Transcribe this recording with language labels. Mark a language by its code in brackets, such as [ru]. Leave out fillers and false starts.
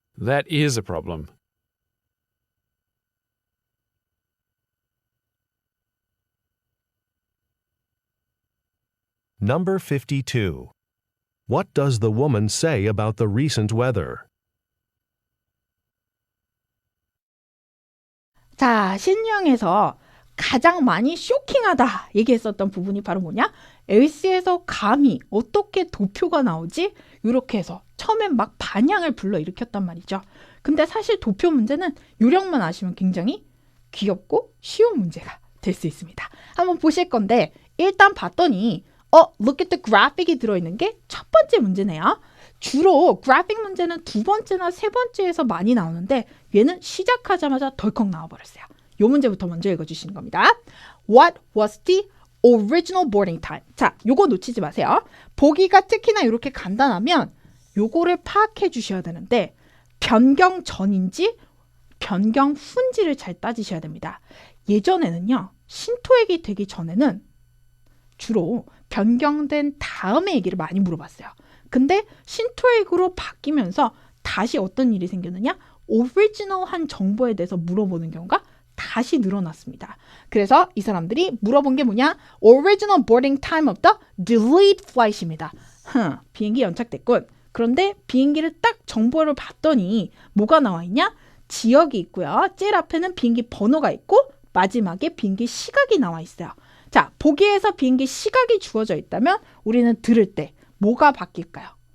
[en] That is a problem. Number 52. What does the woman say about the recent weather? [ko] 자, 신유형에서 가장 많이 쇼킹하다 얘기했었던 부분이 바로 뭐냐? 엘시에서 감히 어떻게 도표가 나오지? 이렇게 해서 처음엔 막 반향을 불러일으켰단 말이죠. 근데 사실 도표 문제는 요령만 아시면 굉장히 귀엽고 쉬운 문제가 될 수 있습니다. 한번 보실 건데 일단 봤더니 [en] look at the graphic [ko] 이 들어있는 게 첫 번째 문제네요. 주로 그래픽 문제는 두 번째나 세 번째에서 많이 나오는데 얘는 시작하자마자 덜컥 나와버렸어요. 이 문제부터 먼저 읽어주시는 겁니다. [en] What was the original boarding time? [ko] 자, 요거 놓치지 마세요. 보기가 특히나 이렇게 간단하면 요거를 파악해 주셔야 되는데 변경 전인지 변경 후인지를 잘 따지셔야 됩니다. 예전에는요. 신토액이 되기 전에는 주로 변경된 다음에 얘기를 많이 물어봤어요. 근데 신토액으로 바뀌면서 다시 어떤 일이 생겼느냐? 오리지널한 정보에 대해서 물어보는 경우가 다시 늘어났습니다. 그래서 이 사람들이 물어본 게 뭐냐? [en] Original boarding time of the delayed flight입니다. [ko] 비행기 연착됐군. 그런데 비행기를 딱 정보를 봤더니 뭐가 나와 있냐? 지역이 있고요. 제일 앞에는 비행기 번호가 있고 마지막에 비행기 시각이 나와 있어요. 자, 보기에서 비행기 시각이 주어져 있다면 우리는 들을 때 뭐가 바뀔까요?